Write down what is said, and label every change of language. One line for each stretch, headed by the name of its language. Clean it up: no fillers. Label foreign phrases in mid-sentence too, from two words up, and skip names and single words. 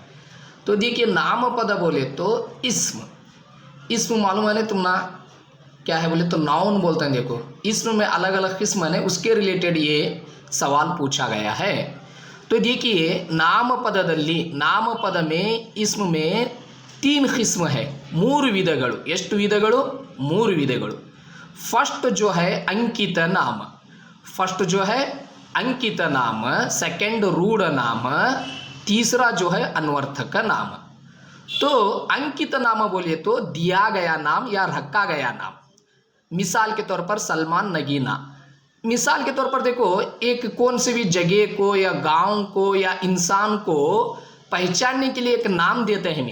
Hindi: तो देखिए नाम पद बोले तो इस्म मालूम है ना तुम ना क्या है बोले तो नाउन बोलते हैं। देखो इसमें में अलग अलग किस्म है, उसके रिलेटेड ये सवाल पूछा गया है। तो देखिए नाम पद में इसम में 3 किस्म है,
Kannada: 3 ವಿಧಗಳು। ಎಷ್ಟು ವಿಧಗಳು? 3 ವಿಧಗಳು।
Hindi: फर्स्ट जो है अंकित नाम, सेकंड रूढ़ नाम, तीसरा जो है अनवर्थक नाम। तो अंकित नाम बोले तो दिया गया नाम या रखा गया नाम। मिसाल के तौर पर सलमान नगीना। मिसाल के तौर पर देखो, एक कौन से भी जगह को या गांव को या इंसान को पहचानने के लिए एक नाम देते हैं।